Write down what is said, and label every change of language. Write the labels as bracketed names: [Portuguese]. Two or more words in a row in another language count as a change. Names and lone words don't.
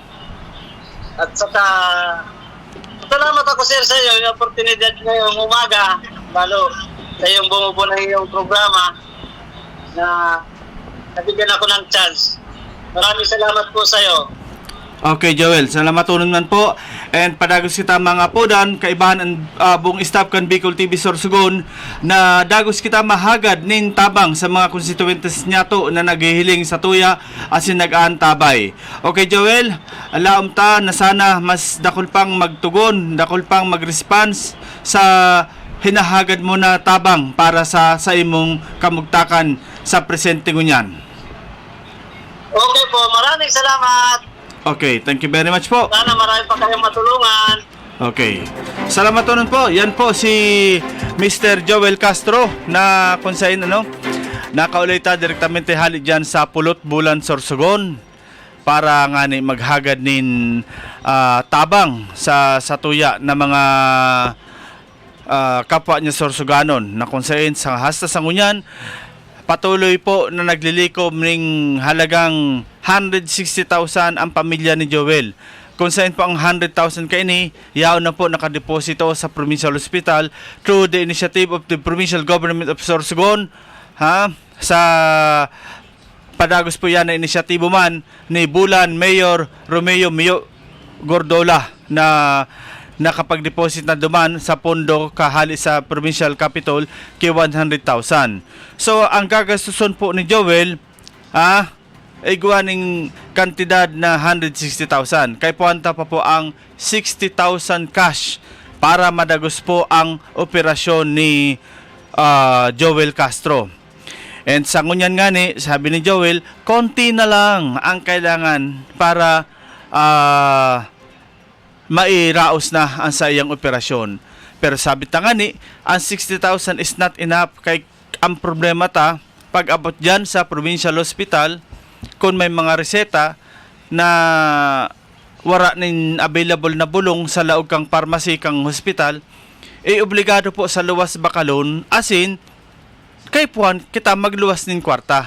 [Filipino] At saka salamat ako sir sa iyo yung oportunidad ngayong umaga lalo sa yung bumubuo ng iyong programa na nabigyan ako ng chance. Maraming salamat po sa iyo. Okay, Joel. Salamat man po. [Bikol] And padagos kita mga podan, kaibahan ang buong staff kan Bicol TV Sorsogon na dagos kita mahagad nin tabang sa mga konstituentes niyato na naghihiling sa tuya asin nag-aantabay. Okay, Joel. Alaom ta na sana mas dakol pang magtugon, dakol pang mag-response sa hinahagad mo na tabang para sa imong kamugtakan sa presente ngunyan. [Filipino] Okay po, maraming salamat. [English] Okay, thank you very much po. [Filipino] Sana marami pa kayong matulungan. Okay. Salamat po. Yan po si Mr. [Bikol] Joel Castro na kung saan nakaulita direktamente hali dyan sa Pulot Bulan Sorsogon para nga ni maghagad nin tabang sa tuya na mga kapwa niya Sorsoganon na kung saan sa hasta sa ngunyan patuloy po na naglilikom ng halagang 160,000 ang pamilya ni Joel. Kung saan po ang 100,000 kaini, yaw na po nakadeposito sa Provincial Hospital [English] through the initiative of the Provincial Government of Sorsogon. [Bikol] Sa padagos po yan na inisyatibo man ni Bulan Mayor Romeo Mio Gordola na nakapag-deposit na duman sa pondo kahali sa Provincial Capital kay 100,000. So, ang gagastuson po ni Joel, ay guwaning kantidad na 160,000. Kay puwanta pa po ang 60,000 cash para madagos po ang operasyon ni Joel Castro. And sa ngunyan nga ni, [Filipino] sabi ni Joel, konti na lang ang kailangan para mairaos na ang sa iyang operasyon. [Bikol] Pero sabi ta nga ni, ang 60,000 [English] is not enough [Bikol] kay ang problema ta, pag abot dyan sa provincial hospital, kung may mga reseta na wala nin available na bulong sa laog kang pharmacy kang hospital, obligado po sa luwas bakalon, asin, kay puan kita magluwas nin kwarta.